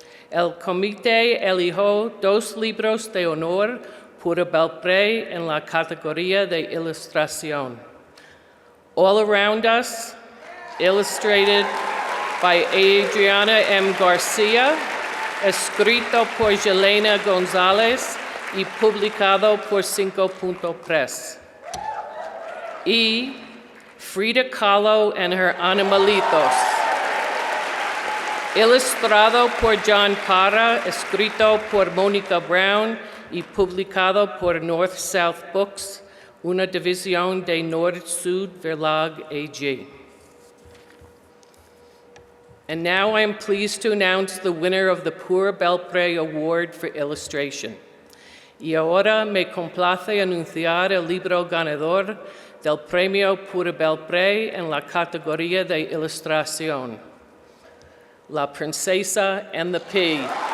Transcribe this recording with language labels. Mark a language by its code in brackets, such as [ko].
[es] El comité eligió 2 libros de honor Pura Belpré en la categoría de ilustración. [en] All Around Us, illustrated by Adriana M. [es] Garcia, escrito por Yelena González y publicado por 5 Punto Press. Y Frida Kahlo and Her Animalitos, ilustrado por John Parra, escrito por Mónica Brown y publicado por North-South Books, una división de Nord-Sud Verlag AG. [en] And now I am pleased to announce the winner of the Pura Belpré Award for Illustration. [es] Y ahora me complace anunciar el libro ganador del Premio Pura Belpré en la categoría de Ilustración, La Princesa and the Pea.